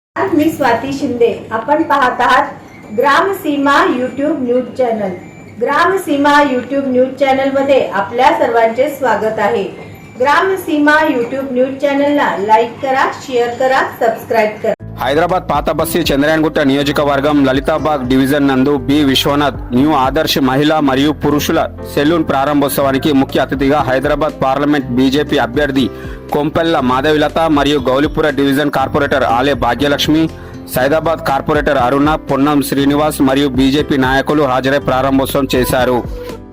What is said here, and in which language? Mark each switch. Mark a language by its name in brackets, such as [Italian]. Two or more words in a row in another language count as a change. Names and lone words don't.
[Marathi] मी स्वाती शिंदे. आपण पाहत आहात ग्राम सीमा यूट्यूब न्यूज चॅनल. ग्राम सीमा यूट्यूब न्यूज चॅनल मध्ये आपल्या सर्वांचे स्वागत आहे. ग्राम सीमा यूट्यूब न्यूज चॅनलला लाईक करा, शेअर करा, సబ్స్క్రైబ్ करा. [Telugu] హైదరాబాద్ పాత బస్తీ చంద్రయాన్గుట్ట నియోజకవర్గం లలితాబాగ్ డివిజన్ నందు బి విశ్వనాథ్ న్యూ ఆదర్శ్ మహిళా మరియు పురుషుల సెలూన్ ప్రారంభోత్సవానికి ముఖ్య అతిథిగా హైదరాబాద్ పార్లమెంట్ బీజేపీ అభ్యర్థి కొంపెల్ల మాధవిలత మరియు గౌలిపుర డివిజన్ కార్పొరేటర్ ఆలే భాగ్యలక్ష్మి, సైదాబాద్ కార్పొరేటర్ అరుణ, పొన్నం శ్రీనివాస్ మరియు బీజేపీ నాయకులు హాజరై ప్రారంభోత్సవం చేశారు.